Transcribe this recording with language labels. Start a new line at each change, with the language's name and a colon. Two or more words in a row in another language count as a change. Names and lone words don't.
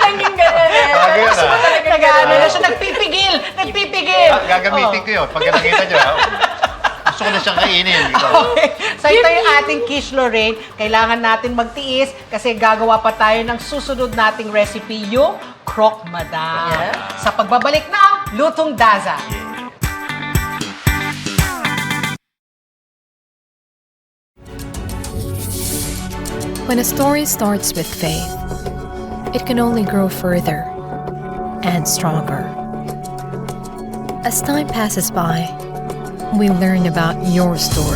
Filipino: Tanging gano'n eh. Ah, ganun Gusto mo ah. talaga Nag-ano gano'n. na siya. Nagpipigil! Nagpipigil! Gagamitin ko yun. Pag nakita nyo, gusto ko na siyang kainin. Okay. So ito yung ating quiche Lorraine. Kailangan natin magtiis kasi gagawa pa tayo ng susunod nating recipe, yung croque madame. Yeah. Sa pagbabalik ng Lutong Daza.
English: When a story starts with faith, it can only grow further and stronger. As time passes by, we learn about your story.